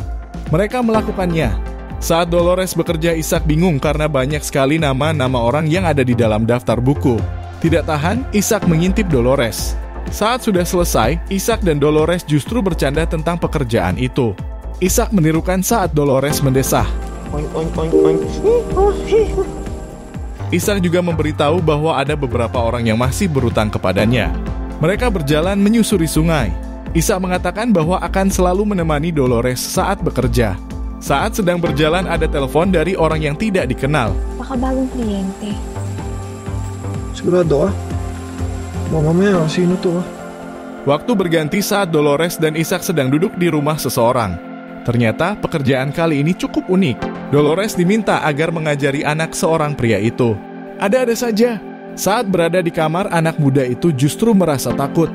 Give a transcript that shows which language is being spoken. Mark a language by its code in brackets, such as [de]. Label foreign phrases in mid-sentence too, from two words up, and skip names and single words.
[id] Mereka melakukannya. Saat Dolores bekerja, Ishak bingung karena banyak sekali nama-nama orang yang ada di dalam daftar buku. Tidak tahan, Ishak mengintip Dolores. Saat sudah selesai, Ishak dan Dolores justru bercanda tentang pekerjaan itu. Ishak menirukan saat Dolores mendesah. Oink, oink, oink, oink. Ishak juga memberitahu bahwa ada beberapa orang yang masih berutang kepadanya. Mereka berjalan menyusuri sungai. Ishak mengatakan bahwa akan selalu menemani Dolores saat bekerja. Saat sedang berjalan ada telepon dari orang yang tidak dikenal. [tl] Baka bagong kliyente. Sigurado ka? Mamaya, sino to? [id] Waktu berganti saat Dolores dan Ishak sedang duduk di rumah seseorang. Ternyata pekerjaan kali ini cukup unik. Dolores diminta agar mengajari anak seorang pria itu. Ada-ada saja. Saat berada di kamar, anak muda itu justru merasa takut.